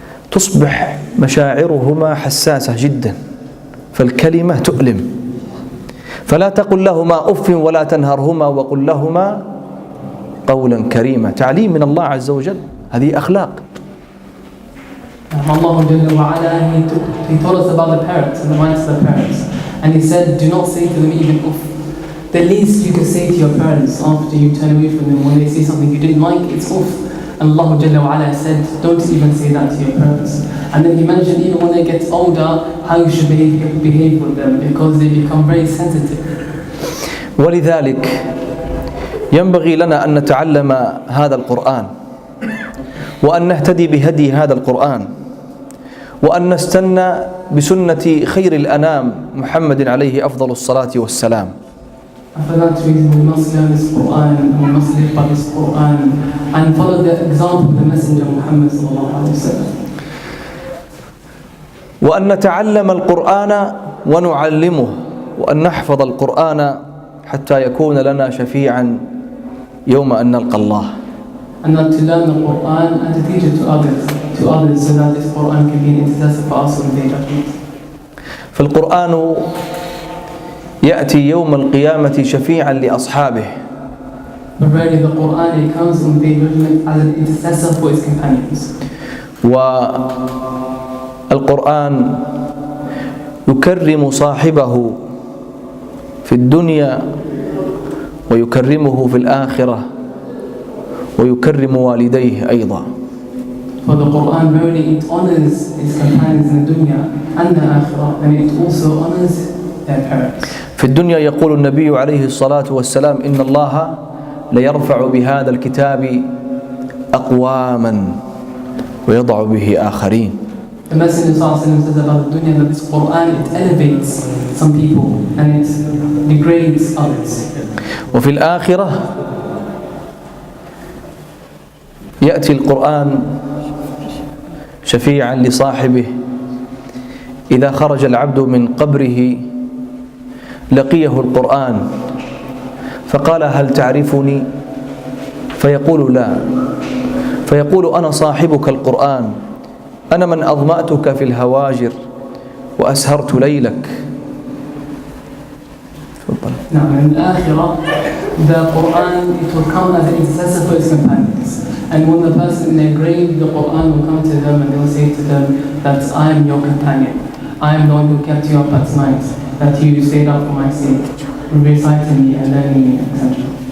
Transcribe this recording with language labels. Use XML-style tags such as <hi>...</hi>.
<ar>تصبح مشاعرهما حساسة جدا، فالكلمة تؤلم. فلا تقل لهما أف ولا تنهرهما وقل لهما قولا كريما. تعليم من الله عز وجل، هذه أخلاق.</ar> <en>Allah Jalla wa Ala, he told us about the parents and the rights of the parents. And He said, do not say to them even uff. The least you can say to your parents after you turn away from them when they say something you didn't like, it's uff. And Allah Jalla wa Ala said, don't even say that to your parents. And then He mentioned even when they get older, how you should behave with them, because they become very sensitive.</en> <ar>ولذلك ينبغي لنا أن نتعلم هذا القرآن، وأن نهتدي بهدي هذا القرآن، وأن نستنى بسنة خير الأنام محمد عليه أفضل الصلاة والسلام.</ar> <en>For that reason, we must learn this Quran, and we must live by this Quran, and follow the example of the Messenger Muhammad sallallahu alaihi wasallam.</en> <ar>وأن نتعلم القرآن ونعلمه، وأن نحفظ القرآن حتى يكون لنا شفيعا يوم أن نلقى الله.</ar> <en>And not to learn the Quran and to teach it to others, so that this Quran can be an intercessor for us on the day of judgment.</en> <ar>فالقرآن يأتي يوم القيامة شفيعا لأصحابه.</ar> <en>But really the Quran, it comes on the day of judgment as an intercessor for its companions.</en> <ar>والقرآن يكرم صاحبه في الدنيا ويكرمه في الآخرة ويكرم والديه أيضا.</ar> <en>For the Quran, really it honors its companions in the dunya and the akhirah, and it also honors their parents.</en> <ar>في الدنيا يقول النبي عليه الصلاة والسلام إن الله ليرفع بهذا الكتاب أقواما ويضع به آخرين.</ar> <en>The Messenger ﷺ says about the dunya that this Quran, it elevates some people and it degrades others.</en> <ar>وفي الآخرة يأتي القرآن شفيعا لصاحبه. إذا خرج العبد من قبره لقيه القرآن فقال هل تعرفني؟ فيقول لا، فيقول أنا صاحبك القرآن، أنا من أظمأتك في الهواجر وأسهرت ليلك.</ar> <en>Now in the Akhirah, the Quran, it will come as an intercessor for its companions. And when the person in their grave, the Quran will come to them and they will say to them that I am your companion. I am the one who kept you up at night, that you stayed up for my sake, reciting me and learning me, etc.</en>